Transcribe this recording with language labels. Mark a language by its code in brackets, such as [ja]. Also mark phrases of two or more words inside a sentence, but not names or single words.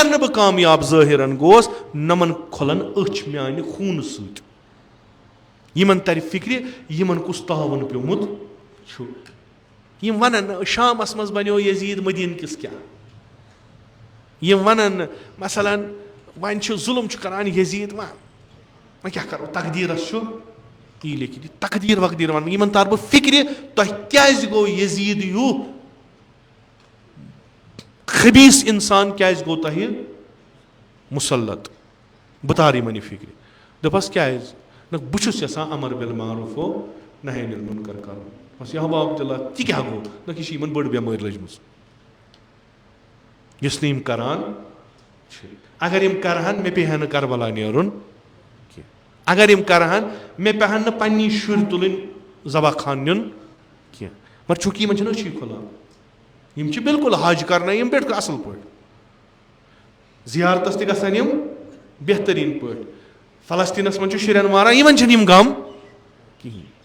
[ks] نہٕ بہٕ کامیاب ظٲہِرن گوس نمن کھۄلن أچھ میانہِ خوٗنہٕ سۭتۍ یِمن ترِ فِکرِ یِمن کُس تعاوُن پیومُت چھُ یِم ونن شامس منٛز بنیو یزیٖد مدیٖنہٕ کِس کیٛاہ یِم ونن مثلاً وۄنۍ چھُ ظُلم چھُ کران یزیٖد وۄنۍ کیٛاہ کرو تقدیٖرس چھُ یی لیکھِتھ یہِ تقدیٖر وقدیٖر ونان یِمن تار بہٕ فِکرِ تۄہہِ کیازِ گوٚو یزیٖد ہیوٗ خبیٖث اِنسان کیازِ گوٚو تۄہہِ مُسلط بہٕ تارٕ یِمن یہِ فِکرِ دوٚپہس کیازِ نہ بہٕ چھُس یژھان [ar] امر بالمعروف و نہی عن المنکر [ks] کرُن بس یا عبداللہ تہِ کیٛاہ گوٚو نہ یہِ چھِ یِمن بٔڑ بٮ۪مٲرۍ لٔجمٕژ یُس نہٕ یِم کران چھِ اگر یِم کرہن مےٚ پیٚیہِ ہا نہٕ کربلا نیرُن کینٛہہ اگر یِم کرہن مےٚ پیٚہن نہٕ پننی شُرۍ تُلٕنۍ ذبح خان نیُن کینٛہہ مگر چوٗنٛکہِ یِمن چھِنہٕ أچھی کھُلان یِم چھِ بِلکُل حج کرنٲے یِم پٮ۪ٹھ اصٕل پٲٹھۍ زیارتس تہِ گژھن یِم بہتریٖن پٲٹھۍ فلسطیٖنس منٛز چھُ شُرٮ۪ن ماران یِمن چھِنہٕ یِم غم کِہینۍ